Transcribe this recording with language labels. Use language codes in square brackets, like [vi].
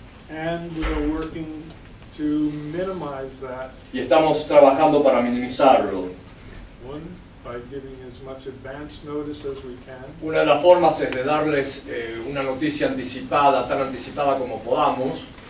[en] and we are working to minimize that. [es] y estamos trabajando para minimizarlo. [en] One, by giving as much advance notice as we can. [es] Una de las formas es de darles una noticia anticipada, tan anticipada como podamos.